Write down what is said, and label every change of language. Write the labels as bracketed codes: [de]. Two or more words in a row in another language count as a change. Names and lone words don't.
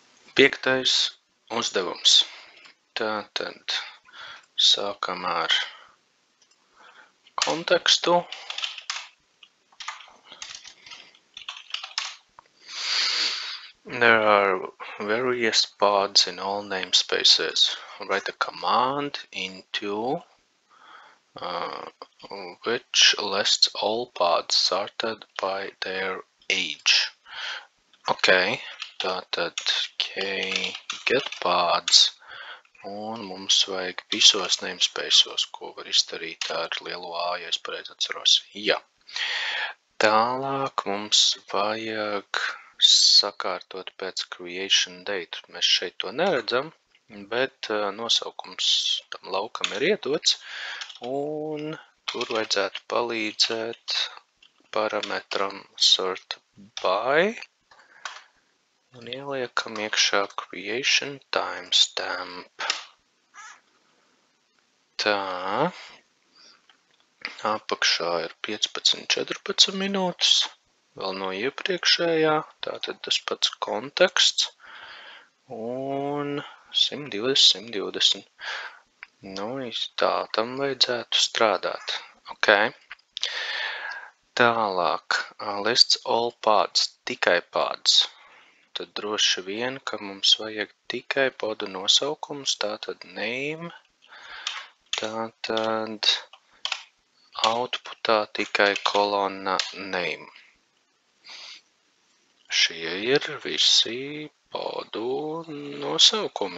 [lv] Piektais uzdevums. Tātad sākam ar kontekstu. [en] There are various pods in all namespaces. Write a command into which lists all pods sorted by their age. [lv] Ok, tātad [en] get pods, [lv] un mums vajag visos namespaceos, ko var izdarīt ar lielu A, ja es pareizi atceros. Jā. Tālāk mums vajag sakārtot pēc [en] creation date. [lv] Mēs šeit to neredzam, bet nosaukums tam laukam ir iedots, un tur vajadzētu palīdzēt parametram [en] sort by, [lv] un ieliekam iekšā [en] creation timestamp. [lv] Tā, apakšā ir 15-14 minūtes, vēl no iepriekšējā, tātad tas pats konteksts, un 120. Nu, tā tam vajadzētu strādāt. Ok. Tālāk, [en] lists all pods, tikai pods. [lv] Tad droši vien, ka mums vajag tikai podu nosaukums, tātad name, tātad outputā tikai kolonna name. Šie ir visi podu nosaukumi.